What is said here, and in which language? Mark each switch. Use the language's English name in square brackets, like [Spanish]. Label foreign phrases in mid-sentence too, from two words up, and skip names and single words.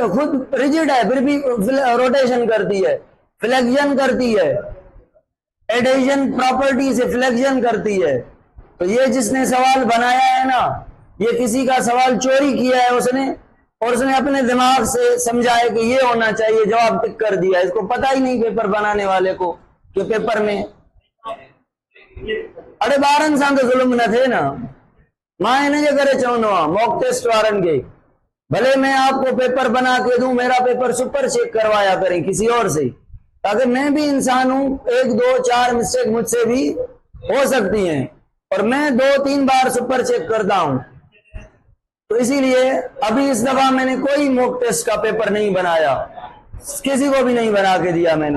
[Urdu] خود رجڈ ہے پھر بھی روٹیشن کرتی ہے، فلیکشن کرتی ہے, [English] adhesion property [Urdu] سے فلیکشن کرتی ہے. تو یہ جس نے سوال بنایا ہے نا، یہ کسی کا سوال چوری کیا ہے اس نے، اور اس نے اپنے دماغ سے سمجھا ہے کہ یہ ہونا چاہیے، جواب ٹک کر دیا. اس کو پتا ہی نہیں پیپر بنانے والے کو کہ پیپر میں ارے [Sindhi] ॿारनि सां तो जुल्म न थे ना। मां इन जे करे चवंदो आहियां [English] mock test [Sindhi] वारनि खे, [Urdu] بھلے میں آپ کو پیپر بنا کے دوں، میرا پیپر [English] super check [Urdu] کروایا کریں کسی اور سے، تاکہ میں بھی انسان ہوں. 1، 2، 4 مسٹیک مجھ سے بھی ہو سکتی ہیں اور میں 2-3 بار [English] super check [Urdu] کرتا ہوں. تو اسی لیے ابھی اس دفعہ میں نے کوئی [English] mock test [Urdu] کا پیپر نہیں بنایا، کسی کو بھی نہیں بنا کے دیا میں نے.